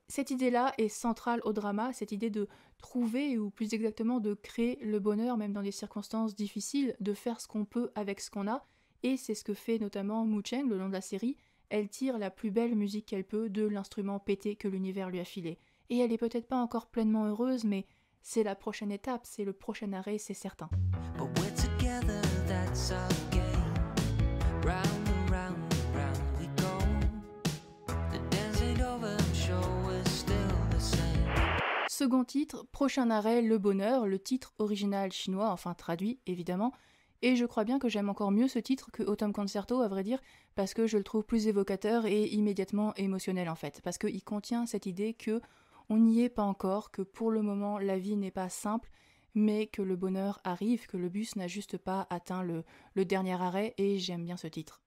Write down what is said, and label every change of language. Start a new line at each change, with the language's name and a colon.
French: Cette idée-là est centrale au drama, cette idée de trouver, ou plus exactement de créer le bonheur, même dans des circonstances difficiles, de faire ce qu'on peut avec ce qu'on a, et c'est ce que fait notamment Mu Cheng le long de la série. Elle tire la plus belle musique qu'elle peut de l'instrument pété que l'univers lui a filé. Et elle est peut-être pas encore pleinement heureuse, mais c'est la prochaine étape, c'est le prochain arrêt, c'est certain.
English: That's our game. Round and round and round we go. The dance ain't over, I'm sure we're still the same.
French: Second titre, prochain arrêt, Le Bonheur, le titre original chinois, enfin traduit évidemment. Et je crois bien que j'aime encore mieux ce titre que Autumn Concerto, à vrai dire, parce que je le trouve plus évocateur et immédiatement émotionnel en fait. Parce qu'il contient cette idée que on n'y est pas encore, que pour le moment la vie n'est pas simple, mais que le bonheur arrive, que le bus n'a juste pas atteint le dernier arrêt, et j'aime bien ce titre.